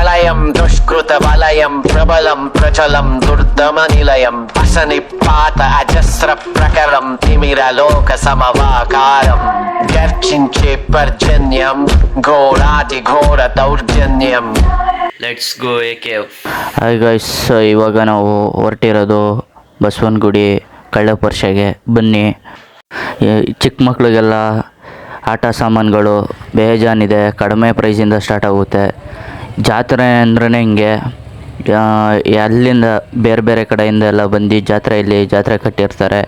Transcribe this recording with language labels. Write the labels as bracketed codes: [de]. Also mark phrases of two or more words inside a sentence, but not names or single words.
[sa] प्रलयं दुष्कृतवलयं प्रबलं प्रचलं दुर्दमनिलयं असनिपात अजस्रप्रकरं तिमिरलोकसमवाकारं गर्जिंचे पर्जन्यं घोरातिघोरदौर्जन्यं. [en] Let's go a cave. Hi guys, [kn] ಇವಾಗ ನಾವು ಹೊರಟಿರೋದು ಬಸವನಗುಡಿ ಕಳ್ಳಪರ್ಶೆಗೆ. ಬನ್ನಿ, ಚಿಕ್ಕ ಮಕ್ಕಳಿಗೆಲ್ಲ ಆಟ ಸಾಮಾನುಗಳು ಬೇಜಾನಿದೆ, ಕಡಿಮೆ ಪ್ರೈಸಿಂದ ಸ್ಟಾರ್ಟ್ ಆಗುತ್ತೆ. ಜಾತ್ರೆ ಅಂದ್ರೇ ಹಿಂಗೆ, ಅಲ್ಲಿಂದ ಬೇರೆ ಬೇರೆ ಕಡೆಯಿಂದ ಎಲ್ಲ ಬಂದು ಜಾತ್ರೆ ಕಟ್ಟಿರ್ತಾರೆ.